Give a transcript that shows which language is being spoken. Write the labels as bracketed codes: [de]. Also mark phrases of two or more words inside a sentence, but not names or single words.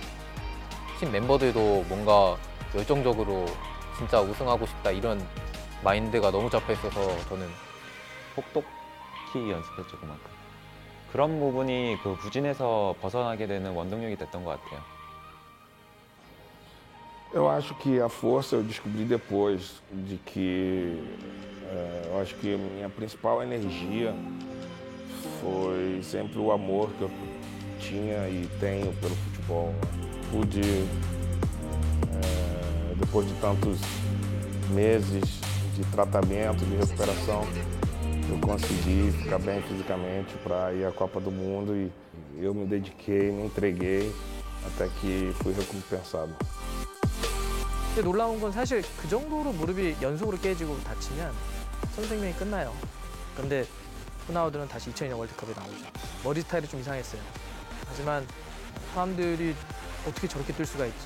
[ko] 팀 멤버들도 뭔가 열정적으로 진짜 우승하고 싶다 이런 마인드가 너무 잡혀 있어서 저는 혹독히 연습했죠, 그만큼. 그런 부분이 그 부진에서 벗어나게 되는 원동력이 됐던 것 같아요. [pt] Eu acho que a força eu descobri depois de que eu acho que minha principal energia foi sempre o amor que eu tinha e tenho pelo futebol. Pude, depois de tantos meses de tratamento, de recuperação, eu consegui ficar bem fisicamente para ir à Copa do Mundo e eu me dediquei, me entreguei até que fui recompensado. [ko] 근데 놀라운 건 사실 그 정도로 무릎이 연속으로 깨지고 다치면 선수 생명이 끝나요. 그런데 호나우두는 다시 2002년 월드컵에 나오죠. 머리 스타일이 좀 이상했어요. 하지만 사람들이 어떻게 저렇게 뛸 수가 있지?